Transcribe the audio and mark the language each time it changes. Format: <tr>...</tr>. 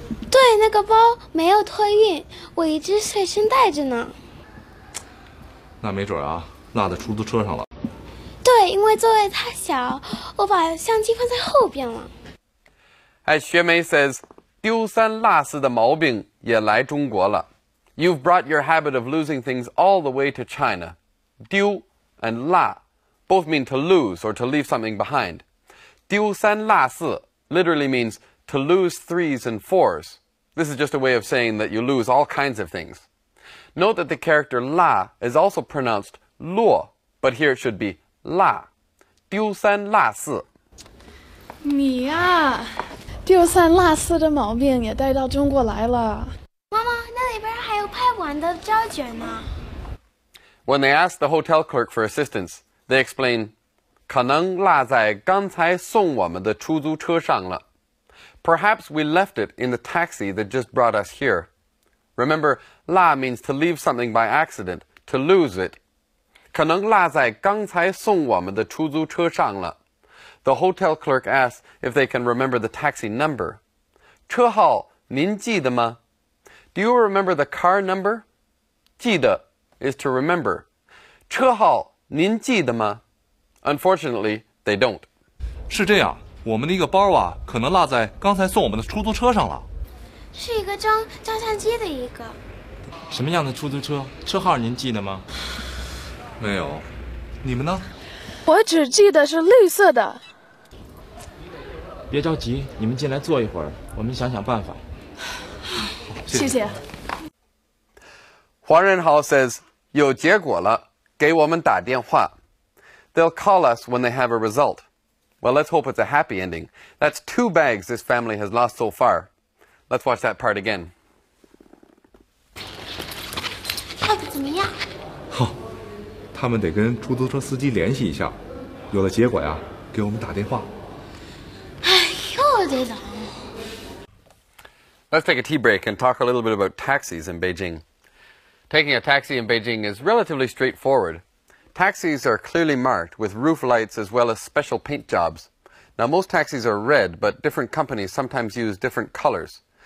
<zh>对，那个包没有托运，我一直随身带着呢。那没准啊，落在出租车上了。对，因为座位太小，我把相机放在后边了。</zh> <en>As Xue Mei says,</en> <zh>丢三落四的毛病也来中国了.</zh> <en>You've brought your habit of losing things all the way to China. 丢 and 落 both mean to lose or to leave something behind. 丢三落四 literally means to lose 3s and 4s. This is just a way of saying that you lose all kinds of things. Note that the character la is also pronounced luo, but here it should be la.</en> <zh>丢三落四。你呀，丢三落四的毛病也带到中国来了。妈妈，那里边还有拍不完的胶卷呢。</zh> <en>When they ask the hotel clerk for assistance, they explain,</en> <zh>可能落在刚才送我们的出租车上了。</zh> <en>Perhaps we left it in the taxi that just brought us here. Remember, 落 means to leave something by accident, to lose it.</en> <zh>可能落在刚才送我们的出租车上了。</zh> <en>The hotel clerk asks if they can remember the taxi number.</en> <zh>车号您记得吗?</zh> <en>Do you remember the car number? 记得 is to remember.</en> <zh>车号您记得吗?</zh> <en>Unfortunately, they don't.</en> <zh>是这样，我们的一个包啊，可能落在刚才送我们的出租车上了。是一个装照相机的一个。什么样的出租车？车号您记得吗？没有，你们呢？我只记得是绿色的。别着急，你们进来坐一会儿，我们想想办法。谢谢。黄仁豪</zh> <en>says,</en> <zh>有结果了，给我们打电话。</zh> <en>They'll call us when they have a result. Well, let's hope it's a happy ending. That's 2 bags this family has lost so far. Let's watch that part again.</en> <zh>效果怎么样？好，他们得跟出租车司机联系一下，有了结果呀，给我们打电话。哎，又得等。</zh> <en>Let's take a tea break and talk a little bit about taxis in Beijing. Taking a taxi in Beijing is relatively straightforward. Taxis are clearly marked with roof lights as well as special paint jobs. Now, most taxis are red, but different companies sometimes use different colors.</en>